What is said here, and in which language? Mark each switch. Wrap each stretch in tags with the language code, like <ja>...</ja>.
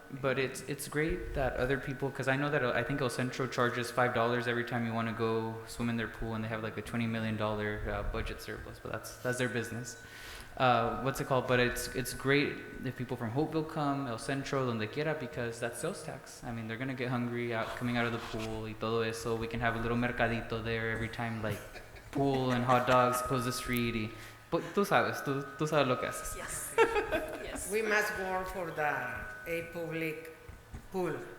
<en>But it's great that other people, because I know that I think El Centro charges $5 every time you want to go swim in their pool, and they have like a $20 million budget surplus, but that's their business. What's it called? But it's great if people from Hopeville come, El Centro,</en> <es>donde quiera,</es> <en>because that's sales tax. I mean, they're gonna get hungry coming out of the pool</en> <es>y todo eso.</es> <en>We can have a little mercadito there every time, like pool and hot dogs close the street.</en> <es>But tú sabes lo que haces.</es> <en>Yes. Yes. We must work for a public pool.</en>